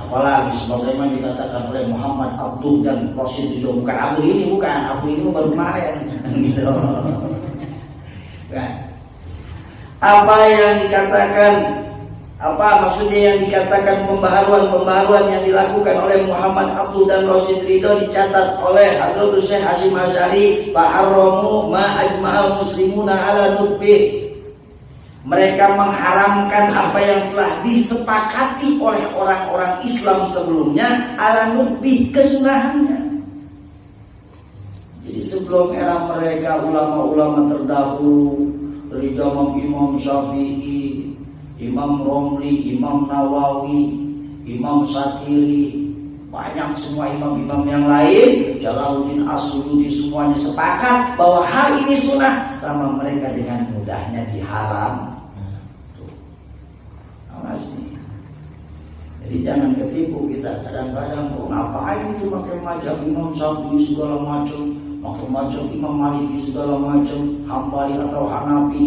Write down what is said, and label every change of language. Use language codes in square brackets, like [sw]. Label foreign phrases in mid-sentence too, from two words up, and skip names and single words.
[id] Apalagi sebagaimana dikatakan oleh Muhammad Abduh dan Rosyid Ridho, bukan Abu ini baru kemarin gitu. Kan? Apa yang dikatakan, apa maksudnya yang dikatakan pembaharuan yang dilakukan oleh Muhammad Abduh dan Rosyid Ridho dicatat oleh Hadratus Syekh Hasyim Asy'ari, [ar] فحرموا ما أجمع المسلمون على ندبه. [id] Mereka mengharamkan apa yang telah disepakati oleh orang-orang Islam sebelumnya, [ar] على ندبه, [id] kesunahannya. Jadi sebelum era mereka, ulama-ulama terdahulu dari zaman Imam Syafi'i, Imam Romli, Imam Nawawi, Imam Syatiri, banyak semua imam-imam yang lain, Jalaluddin As-Suyuti, semuanya sepakat bahwa hal ini sunnah, sama mereka dengan mudahnya diharam. Awas nih. Jadi jangan ketipu kita, kadang-kadang ngapain itu pakai macam Imam Syafi'i segala macam, macam Imam Maliki segala macam, Hambali atau Hanafi.